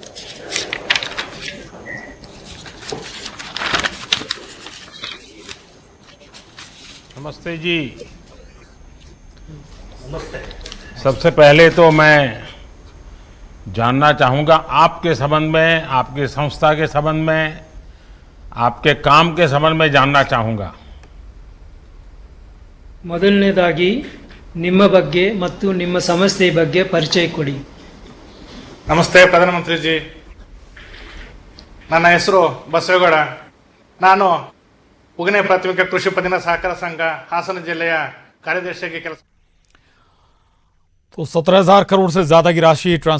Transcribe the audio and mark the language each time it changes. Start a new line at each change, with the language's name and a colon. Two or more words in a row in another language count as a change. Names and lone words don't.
Hindi: नमस्ते जी। नमस्ते। सबसे पहले तो मैं जानना चाहूंगा आपके संबंध में, आपकी संस्था के संबंध में, आपके काम के संबंध में जानना चाहूंगा।
Kannada: ಮೊದಲನೇದಾಗಿ ನಿಮ್ಮ ಬಗ್ಗೆ ಮತ್ತು ನಿಮ್ಮ ಸಂಸ್ಥೆ ಬಗ್ಗೆ ಪರಿಚಯ ಕೊಡಿ. ನಮಸ್ತೆ ಪ್ರಧಾನಮಂತ್ರಿ ಜಿ, ನನ್ನ ಹೆಸರು ಬಸವೇಗೌಡ. ನಾನು ಉಗನೆ ಪ್ರಾಥಮಿಕ ಕೃಷಿ ಪತ್ತಿನ ಸಹಕಾರ ಸಂಘ ಹಾಸನ ಜಿಲ್ಲೆಯ ಕಾರ್ಯದರ್ಶಿಯಾಗಿ ಕೆಲಸ।
Hindi: तो 17,000 करोड़ से ज्यादा की राशि